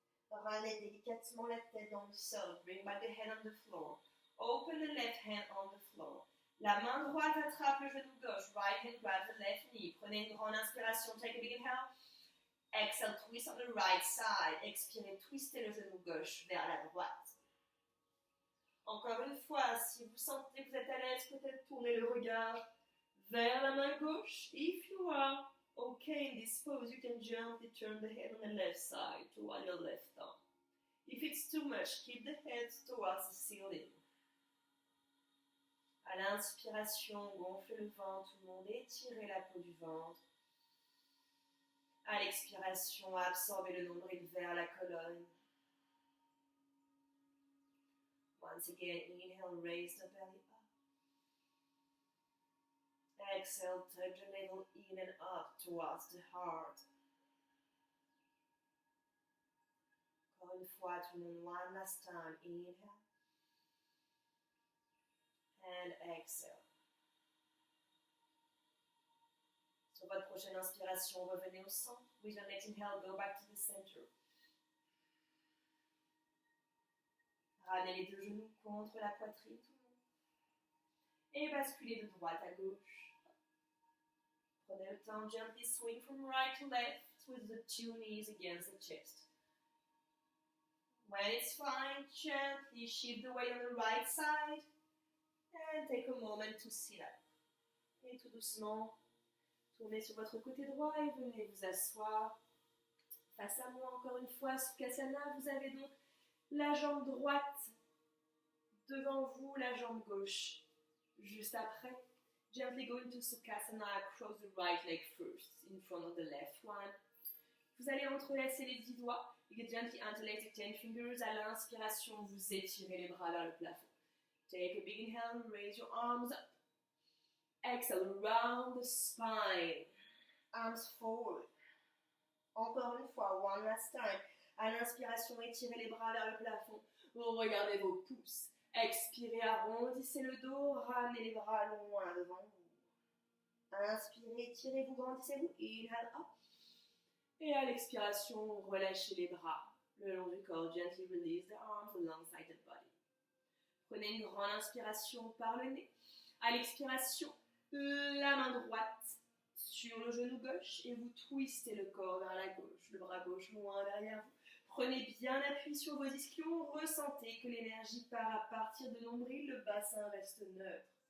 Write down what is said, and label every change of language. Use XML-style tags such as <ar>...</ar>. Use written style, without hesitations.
<fr>Ramenez délicatement la tête dans le sol.</fr> <en>Bring back the head on the floor. Open the left hand on the floor.</en> <fr>La main droite attrape le genou gauche.</fr> <en>Right hand grabs the left knee.</en> <fr>Prenez une grande inspiration.</fr> <en>Take a big inhale. Exhale, twist on the right side.</en> <fr>Expirez, twistez le genou gauche vers la droite. Encore une fois, si vous sentez que vous êtes à l'aise, peut-être tournez le regard vers la main gauche.</fr> <en>If you are okay in this pose, you can gently turn the head on the left side toward your left thumb. If it's too much, keep the head towards the ceiling.</en> <fr>À l'inspiration, gonflez le ventre, tout le monde, étirez la peau du ventre. À l'expiration, absorbez le nombril vers la colonne.</fr> <en>Once again, inhale, raise the belly up. Exhale, touch the navel in and up towards the heart.</en> <fr>Encore une fois, tout le monde,</fr> <en>one last time. Inhale. And exhale.</en> <fr>Sur votre prochaine inspiration, revenez au centre.</fr> <en>With your next inhale, go back to the center.</en> <fr>Ramenez les deux genoux contre la poitrine, tout le monde. Et basculez de droite à gauche. Prenez le temps,</fr> <en>gently swing from right to left with the two knees against the chest. When it's fine, gently shift the weight on the right side and take a moment to sit up.</en> <fr>Et tout doucement, tournez sur votre côté droit et venez vous asseoir face à moi encore une fois. Sukhasana, vous avez donc la jambe droite devant vous, la jambe gauche juste après.</fr> <en>Gently go into Sukhasana, cross the right leg first, in front of the left one.</en> <fr>Vous allez entrelacer les 10 doigts.</fr> <en>You can gently interlace the 10 fingers.</en> <fr>À l'inspiration, vous étirez les bras vers le plafond.</fr> <en>Take a big inhale, raise your arms up. Exhale, round the spine. Arms forward.</en> <fr>Encore une fois,</fr> <en>one last time.</en> <fr>À l'inspiration, étirez les bras vers le plafond. Regardez vos pouces. Expirez, arrondissez le dos, ramenez les bras loin devant vous. Inspirez, étirez-vous, grandissez-vous.</fr> <en>Inhale, up.</en> <fr>Et à l'expiration, relâchez les bras le long du corps.</fr> <en>Gently release the arms alongside the body.</en> <fr>Prenez une grande inspiration par le nez. À l'expiration, la main droite sur le genou gauche et vous twistez le corps vers la gauche, le bras gauche loin derrière vous. Prenez bien appui sur vos ischions, ressentez que l'énergie part à partir de nombril, le bassin reste neutre.</fr>